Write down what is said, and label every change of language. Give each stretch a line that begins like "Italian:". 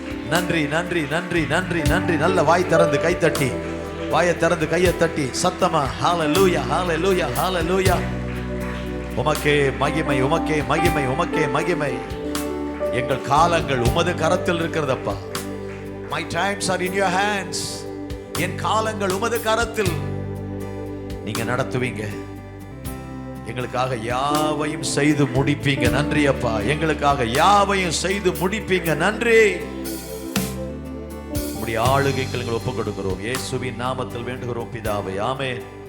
Tamil: நன்றி நன்றி நன்றி நன்றி நன்றி. நல்ல வாய் திறந்து கை தட்டி, வாயை திறந்து கையை தட்டி சத்தமா ஹல்லேலூயா ஹல்லேலூயா ஹல்லேலூயா. உமக்கே மகிமை, உமக்கே மகிமை, உமக்கே மகிமை. எங்கள் காலங்கள் உமது கரத்தில் இருக்கிறதப்பா.
English: My times are in your hands.
Tamil: என் காலங்கள் உமது கரத்தில். நீங்க நடத்துவீங்க, எங்களுக்காக யாவையும் செய்து முடிப்பீங்க. நன்றி அப்பா. எங்களுக்காக யாவையும் செய்து முடிப்பீங்க. நன்றி. உம்முடைய ஆளுகைக்கு எங்களை ஒப்புக் கொடுக்கிறோம். இயேசுவின் நாமத்தில் வேண்டுகிறோம் பிதாவே. ஆமென்.